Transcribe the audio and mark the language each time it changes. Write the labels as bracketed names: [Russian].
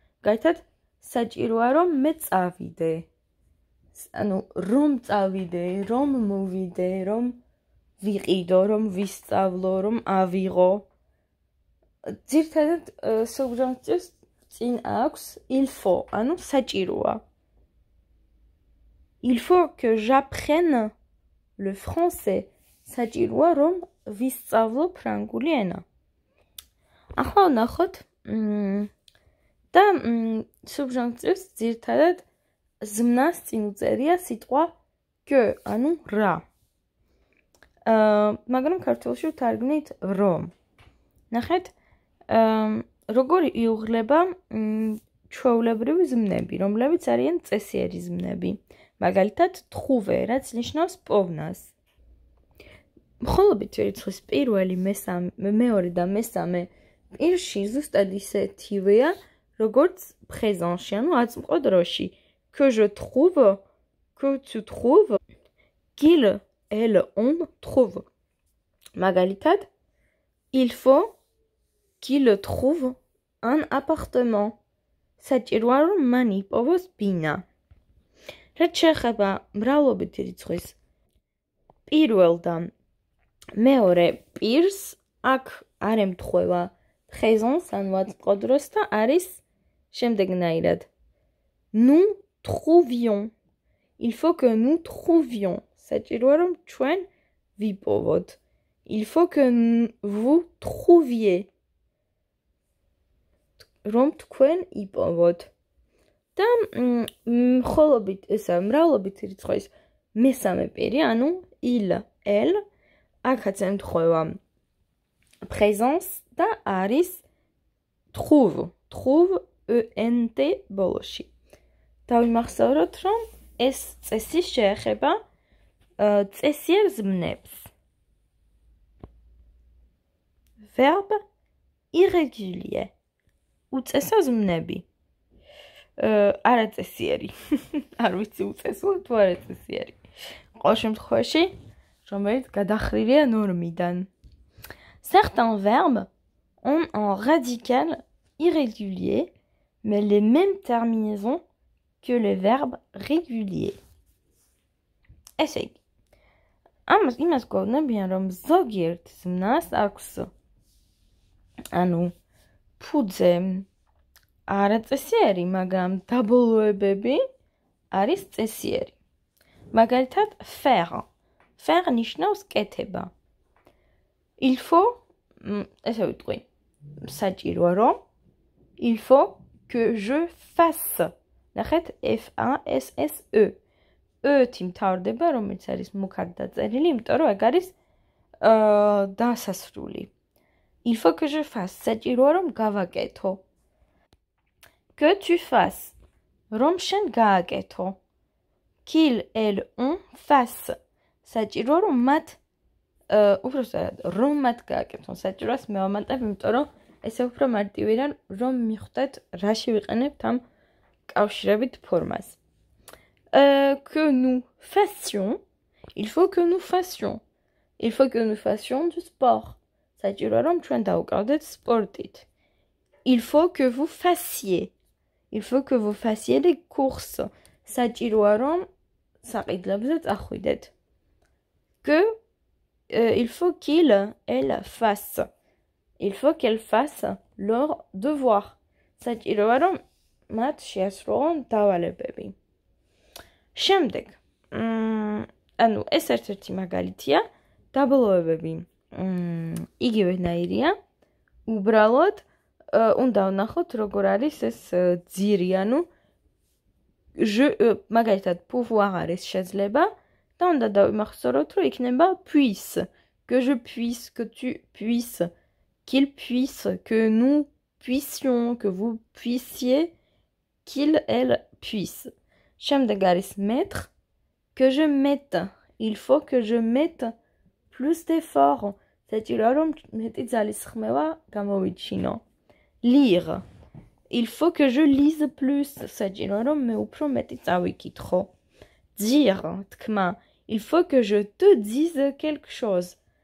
[Georgian] გაითად, საჭიროა რომ მე წავიდე. ანუ რომ წავიდე, რომ მოვიდე, რომ ვიყიდო, რომ ვისწავლო, რომ ავიღო. ძირითადად სუბჟუნქტივს წინ აქვს [French] il faut, [Georgian] ანუ საჭიროა. [French] Il faut que j'apprenne le français. [Georgian] საჭიროა რომ ვისწავლო ფრანგული ენა. ახლა ვნახოთ და სუბჟუნქტივს ძირითადად ზმნას წინ უწერია სიტყვა que, ანუ რა. მაგრამ ქართულში ვთარგმნით რომ. ნახეთ, როგორი იუღლება ჩვეულებრივი ზმნები, რომლებიც არიან წესიერი ზმნები. მაგალითად, trouver, რაც ნიშნავს პოვნას. მხოლობითი რიცხვის პირველი, მეორე და მესამე პირში ზუსტად ისეთივეა, როგორც présent-ში, ანუ აწმყო დროში. Que je trouve, que tu trouves, qu'il, elle, on trouve. [French] მაგალითად, il faut qu'il trouve un appartement. [Georgian] საჭიროა რომ მან იპოვოს ბინა. რაც შეეხება მრავლობითი რიცხვის პირველ და მეორე პირს, აქ არ ემთხვევა présence, ანუ აწმყო დროს და არის შემდეგნაირად. [French] Nous trouvions. Il faut que nous trouvions. [Georgian] საჭიროა რომ ჩვენ ვიპოვოთ. [French] Il faut que vous trouviez. [Georgian] რომ თქვენ იპოვოთ. და მხოლობით ესა მრავლობითი რიცხვის მესამე პირი, ანუ il, elle, აქაც ემთხვევა présence და არის trouve, ENT ბოლოში. დავიმახსოვროთ, რომ ეს წესი შეეხება წესიერ ზმნებს. [French] Verbe irrégulier. [Georgian] უწესო ზმნები. არაწესიერი. არ ვიცი უწესო თუ არაწესიერი. ყოველ შემთხვევაში, რომელიც გადახრილია ნორმიდან. [French] Certains verbes ont un radical irrégulier, mais les mêmes terminaisons que les verbes réguliers. [Georgian] ესე იგი, იმას გვავნებიან, რომ ზოგიერთ ზმნას აქვს, ანუ ფუძე არაწესიერი, მაგრამ დაბოლოებები არის წესიერი. მაგალითად, faire. Faire ნიშნავს კეთება. [French] Il faut, [Georgian] ესე ვიტყვი, საჭიროა რომ, [French] il faut que je fasse. [Georgian] ნახეთ, F-A-S-S-E. E-თი მთავრდება, რომელიც არის მუქად დაწერილი, იმიტომ რომ ეგ არის დასასრული. [French] Il faut que je fasse. [Georgian] საჭიროა რომ გავაკეთო. [French] Que tu fasses. [Georgian] რომ შენ გააკეთო. [French] Qu'il, elle, on fasse. [Georgian] საჭიროა რომ მათ უბრალოდ რომ მათ გააკეთონ. საჭიროას მევამატებ, იმიტომ რომ ესე უფრო მარტივია, რომ მიხვდეთ რაში ვიყენებთ ამ კავშირებით ფორმას. [French] Que nous fassions. Il faut que nous fassions. Il faut que nous fassions du sport. [Georgian] საჭიროა რომ ჩვენ დავუკავდეთ სპორტით. [French] Il faut que vous fassiez. Il faut que vous fassiez des courses. [Georgian] საჭიროა რომ საყიდლებზე წახვიდეთ. [French] Que il faut qu'il, elle fasse. Il faut qu'elle fasse leur devoir. [Georgian] საჭიროა რომ მათ შეასრულონ დავალებები. შემდეგ, ანუ ეს ერთ-ერთი მაგალითია, დაბოლოებები იგივენაირია, უბრალოდ უნდა ვნახოთ, როგორ არის ეს ძირი, ანუ მაგალითად pouvoir არის შეძლება და უნდა დავიმახსოვროთ, რომ იქნება puisse, [French] que je puisse, que tu puisses, qu'il puisse, que nous puissions, que vous puissiez, qu'il, elle puisse. [Georgian] შემდეგ არის [French] mettre, que je mette. Il faut que je mette plus d'efforts. [Georgian] საჭიროა რომ მეტი ძალისხმევა გამოვიჩინო. Lire. [French] Il faut que je lise plus. [Georgian] საჭიროა რომ მე უფრო მეტი წავიკითხო. [French] Dire. თქმა. Il faut que je te dise quelque chose.